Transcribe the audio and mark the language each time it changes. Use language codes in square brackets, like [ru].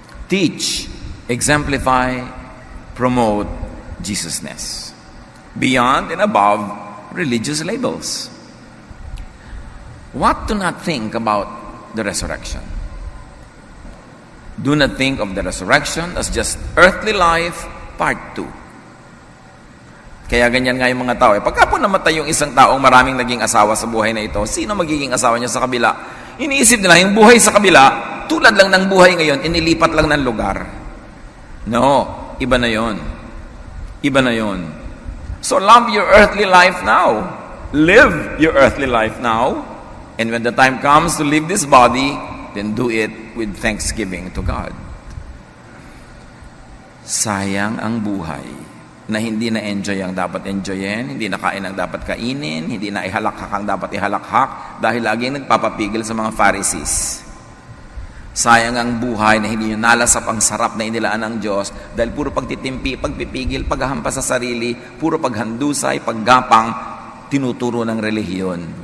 [en] Teach, exemplify, promote Jesusness. Beyond and above religious labels. What to not think about the resurrection? Do not think of the resurrection as just earthly life, part 2. [tl] Kaya ganyan nga yung mga tao. Pagka po namatay yung isang taong maraming naging asawa sa buhay na ito, sino magiging asawa niya sa kabila? Iniisip nila, yung buhay sa kabila, tulad lang ng buhay ngayon, inilipat lang ng lugar. No, iba na yon. Iba na yon. [en] So love your earthly life now. Live your earthly life now. And when the time comes to leave this body, then do it with thanksgiving to God. [tl] Sayang ang buhay na hindi na-enjoy ang dapat enjoyin, hindi nakain ang dapat kainin, hindi na ihalakhak ang dapat ihalakhak, dahil laging nagpapapigil sa mga Pharisees. Sayang ang buhay na hindi nyo nalasap ang sarap na inilaan ng Diyos dahil puro pagtitimpi, pagpipigil, paghahampas sa sarili, puro paghandusay, paggapang, tinuturo ng relihiyon.